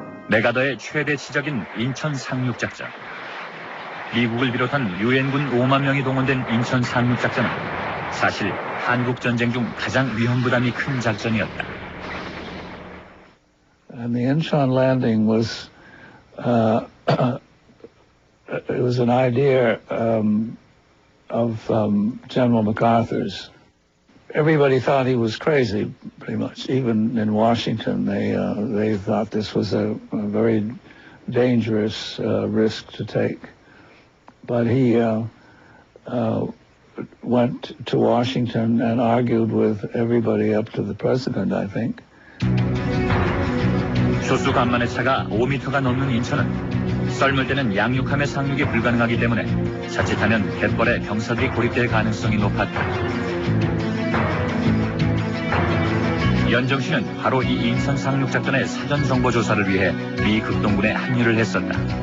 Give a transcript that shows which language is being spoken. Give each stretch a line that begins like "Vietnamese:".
Korean: 메가더의 최대 지적인 인천 상륙작전. 미국을 비롯한 유엔군 5만 명이 동원된 인천 상륙작전은 사실 한국 전쟁 중 가장 위험 부담이 큰 작전이었다.
English: And the Incheon landing was it was an idea of General MacArthur's. Everybody thought he was crazy, pretty much. Even in Washington, they thought this was a very dangerous risk to take. But he went to Washington and argued with everybody up to the president, I think.
Korean: 조수 간만의 차가 5m가 넘는 인천은 썰물 때는 양육함의 상륙이 불가능하기 때문에 자칫하면 갯벌에 병사들이 고립될 가능성이 높았다. 연정씨는 바로 이 인천 상륙작전의 사전 정보 조사를 위해 미 극동군에 합류를 했었다.